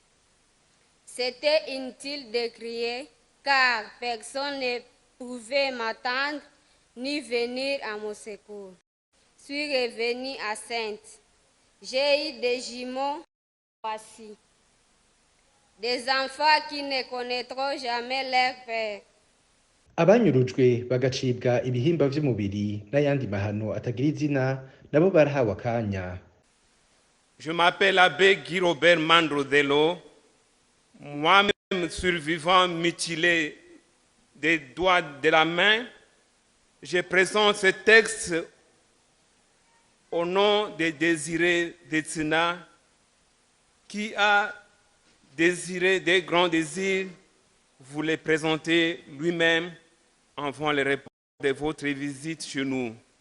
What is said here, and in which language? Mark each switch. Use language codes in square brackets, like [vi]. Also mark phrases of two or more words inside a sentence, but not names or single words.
[fr] C'était inutile de crier, car personne ne pouvait m'attendre ni venir à mon secours. Je suis revenue à Sainte. J'ai eu des jumeaux, voici. Des enfants qui ne connaîtront jamais leur père. [rn] Abanyurujwe bagacibwa ibihimba vy'umubiri n'ayandi mahano atagira izina nabo barahawe akanya. [fr] Je m'appelle Abbé Guy Robert Mandrodelo, moi-même survivant mutilé des doigts de la main. Je présente ce texte au nom de Désiré Detsina, qui a désiré des grands désirs, vous les présenter lui-même avant le repos de votre visite chez nous.